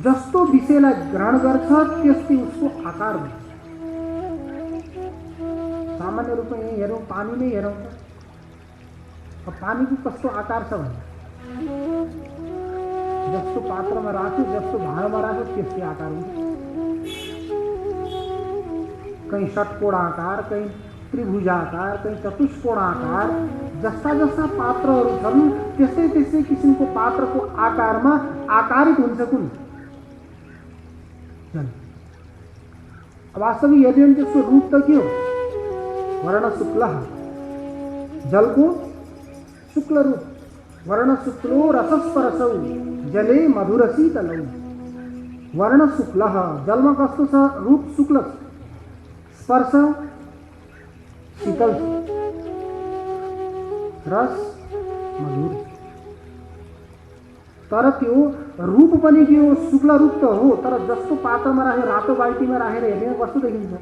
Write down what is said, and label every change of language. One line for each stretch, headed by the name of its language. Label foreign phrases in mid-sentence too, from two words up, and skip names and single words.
Nepali: जस्तो विषयलाई ग्रहण गर्छ त्यस्तै उसको आकार हुन्छ। सामान्य रूपमा यही हेरौँ, पानी नै हेरौँ त। अब पानीको कस्तो आकार छ भने जस्तो पात्रमा राख्यो, जस्तो भाँडामा राख्यो त्यस्तै आकार हुन्छ। कहीं षटकोण आकार, कहीं त्रिभुजाकार, कहीं चतुष्कोण आकार। जस्ता जस्ता पात्रहरू छन् त्यस्तै त्यस्तै किसिमको पात्रको आकारमा आकारित हुन्छ कुन? जल। वास्तविक यदि त्यसको रूप त के हो? वर्ण शुक्ल। जलको शुक्ल रूप।
Sanskrit: वर्ण शुक्लो रसस्परसौ जले मधुर शीतलौ।
Nepali: वर्ण शुक्ल, जलमा कस्तो छ? रूप शुक्ल, स्पर्श शीतल, रस मधुर। तर त्यो रूप पनि के हो? शुक्ल रूप त हो, तर जस्तो पात्रमा राखेर, रातो बाल्टीमा राखेर हेर्ने कस्तो देखिन्छ?